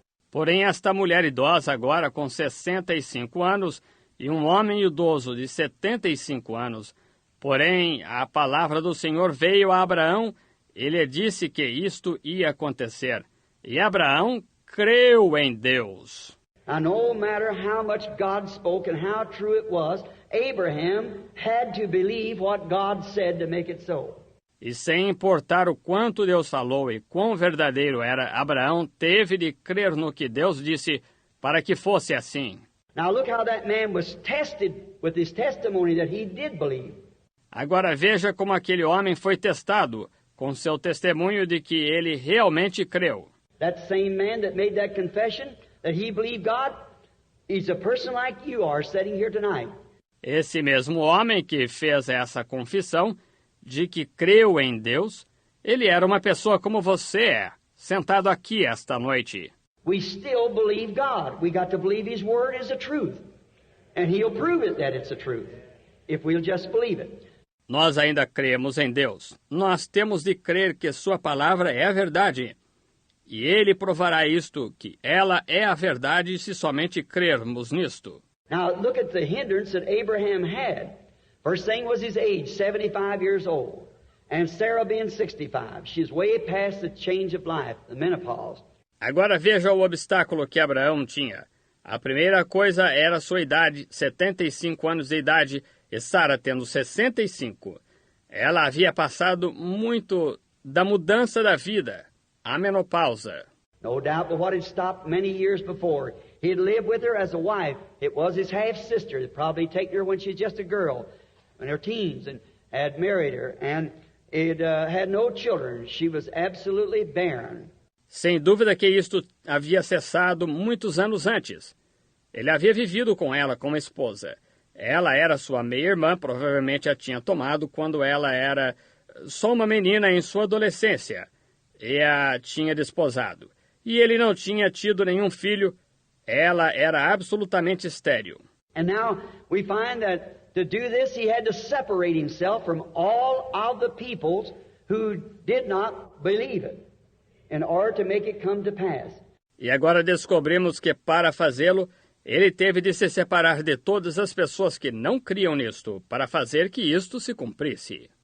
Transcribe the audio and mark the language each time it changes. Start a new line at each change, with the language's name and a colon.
Portuguese: Porém, esta mulher idosa agora com 65 anos e um homem idoso de 75 anos, porém, a palavra do Senhor veio a Abraão, ele disse que isto ia acontecer. E Abraão creu em Deus.
English: Now, no matter how much God spoke and how true it was, Abraham had to believe what God said to make it so.
Portuguese: E sem importar o quanto Deus falou e quão verdadeiro era, Abraão teve de crer no que Deus disse para que fosse assim.
English: Now look how that man was tested with his testimony that he did believe.
Portuguese: Agora veja como aquele homem foi testado com seu testemunho de que ele realmente creu.
English: That same man that made that confession that he believed God, he's a person like you are sitting here tonight.
Portuguese: Esse mesmo homem que fez essa confissão de que creu em Deus, ele era uma pessoa como você é, sentado aqui esta noite.
English: We still believe God. We got to believe His Word is the truth. And He'll prove it that it's the truth, if we'll just believe it.
Portuguese: Nós ainda cremos em Deus. Nós temos de crer que Sua palavra é a verdade. E Ele provará isto, que ela é a verdade, se somente crermos nisto.
English: Now look at the hindrance that Abraham had. First thing was his age, 75 years old. And Sarah being 65. She's way past the change of life, the menopause.
Portuguese: Agora veja o obstáculo que Abraão tinha. A primeira coisa era sua idade, 75 anos de idade, e Sara tendo 65. Ela havia passado muito da mudança da vida, a menopausa.
English: No doubt but what had stopped many years before. He'd lived with her as a wife. It was his half-sister that probably taken her when she was just a girl, in her teens, and had married her, and it had no children. She was absolutely barren.
Portuguese: Sem dúvida que isto havia cessado muitos anos antes. Ele havia vivido com ela como esposa. Ela era sua meia-irmã, provavelmente a tinha tomado quando ela era só uma menina em sua adolescência, e a tinha desposado. E ele não tinha tido nenhum filho. Ela era absolutamente estéril.
English: And now we find that to do this he had to separate himself from all of the peoples who did not believe it in order to make it come to pass.
Portuguese: E agora descobrimos que para fazê-lo, ele teve de se separar de todas as pessoas que não criam nisto, para fazer que isto se cumprisse.